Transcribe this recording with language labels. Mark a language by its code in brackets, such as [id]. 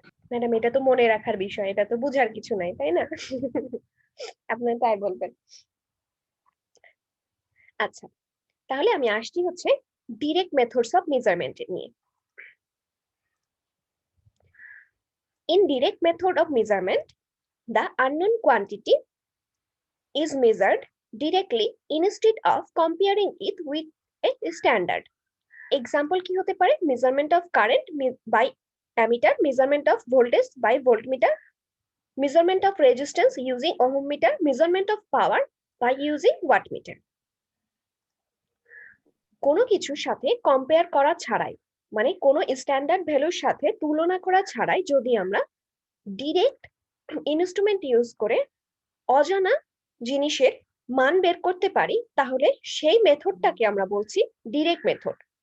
[bn] Madam, এটা তো মনে রাখার বিষয়, এটা তো বুঝার কিছু নাই, তাই না? আপনার তাই বলবেন। আচ্ছা, তাহলে আমি আসছি হচ্ছে ডিরেক্ট মেথডস অফ মেজারমেন্ট নিয়ে। [en] In direct method of measurement, the unknown quantity is measured directly instead of comparing it with a standard. [bn] Example কি হতে পারে? [en] Measurement of current by ammeter, measurement of voltage by voltmeter, measurement of resistance using ohm meter, measurement of power by using wattmeter. [bn] কোনো কিছুর সাথে compare করা ছাড়াই, মানে কোনো স্ট্যান্ডার্ড ভ্যালুর সাথে তুলনা করা ছাড়াই যদি আমরা ডিরেক্ট ইনস্ট্রুমেন্ট ইউজ করে অজানা জিনিসের মান বের করতে পারি, তাহলে সেই মেথডটাকে আমরা বলছি ডিরেক্ট মেথড।